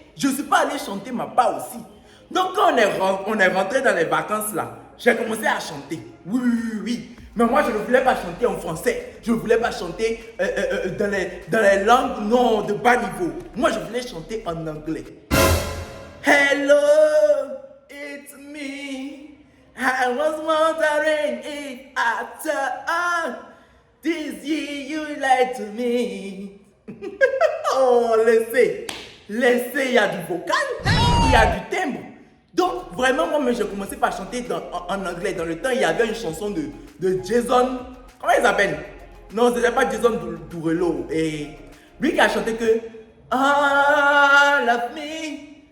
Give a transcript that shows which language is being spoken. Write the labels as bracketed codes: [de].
[fr] Je ne suis pas allé chanter ma part aussi. Donc, quand on est rentré dans les vacances là, j'ai commencé à chanter. Oui. Mais moi, je ne voulais pas chanter en français. Je ne voulais pas chanter dans les langues non de bas niveau. Moi, je voulais chanter en anglais. [en] Hello! It's me. I was wondering if after all this year you lied to me. [fr] Oh, laissez, il y a du vocal, il y a du timbre. Donc, vraiment, moi, j'ai commencé par chanter en anglais. Dans le temps, il y avait une chanson de Jason. Comment il s'appelle? Non, ce n'est pas Jason Derulo. Et lui qui a chanté que [en] I love me.